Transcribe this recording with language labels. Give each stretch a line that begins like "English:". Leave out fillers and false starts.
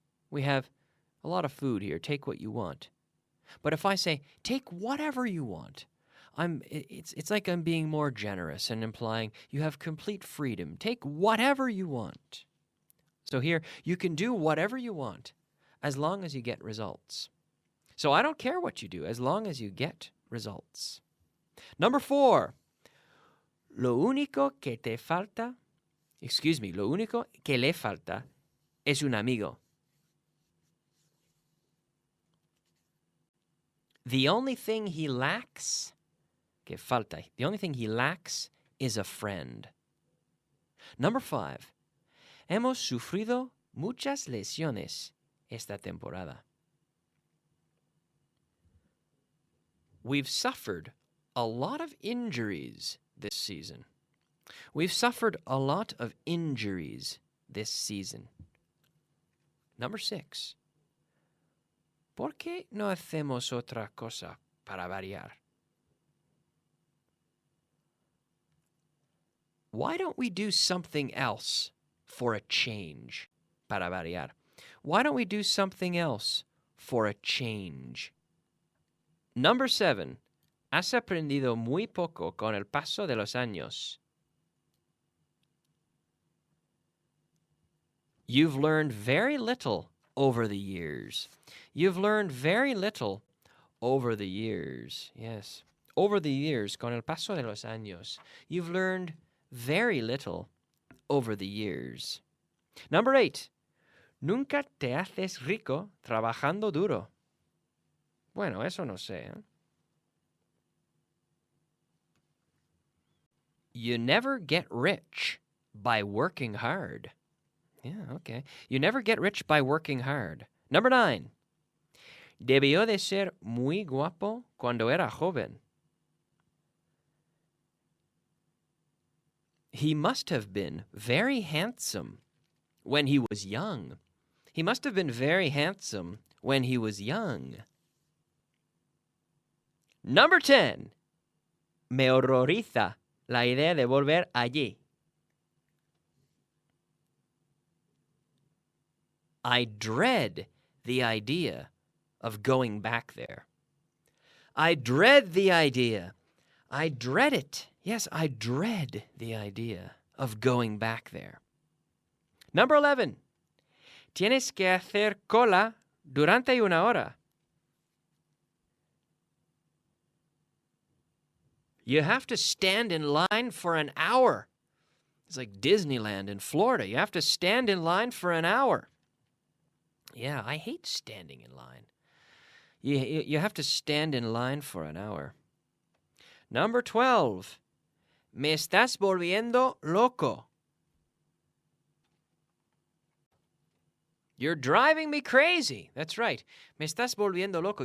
English: We have a lot of food here. Take what you want. But if I say, take whatever you want, it's like I'm being more generous and implying you have complete freedom. Take whatever you want. So here, you can do whatever you want as long as you get results. So I don't care what you do as long as you get results. Number 4,
Spanish: lo único que le falta es un amigo.
English: The only thing he lacks, the only thing he lacks is a friend. Number 5,
Spanish: hemos sufrido muchas lesiones esta temporada.
English: We've suffered a lot of injuries this season. We've suffered a lot of injuries this season. Number 6,
Spanish: ¿por qué no hacemos otra cosa para variar?
English: Why don't we do something else for a change?
Spanish: Para variar.
English: Why don't we do something else for a change? Number 7.
Spanish: Has aprendido muy poco con el paso de los años.
English: You've learned very little over the years. You've learned very little over the years. Yes. Over the years,
Spanish: con el paso de los años.
English: You've learned very little over the years. Number 8.
Spanish: Nunca te haces rico trabajando duro. Bueno, eso no sé. ¿Eh?
English: You never get rich by working hard. Yeah, okay. You never get rich by working hard. Number 9.
Spanish: Debió de ser muy guapo cuando era joven.
English: He must have been very handsome when he was young. He must have been very handsome when he was young. Number 10.
Spanish: Me horroriza la idea de volver allí.
English: I dread the idea of going back there. I dread the idea. I dread it. Yes, I dread the idea of going back there. Number 11.
Spanish: Tienes que hacer cola durante una hora.
English: You have to stand in line for an hour. It's like Disneyland in Florida. You have to stand in line for an hour. Yeah, I hate standing in line. You have to stand in line for an hour. Number 12.
Spanish: Me estás volviendo loco.
English: You're driving me crazy. That's right.
Spanish: Me estás volviendo loco.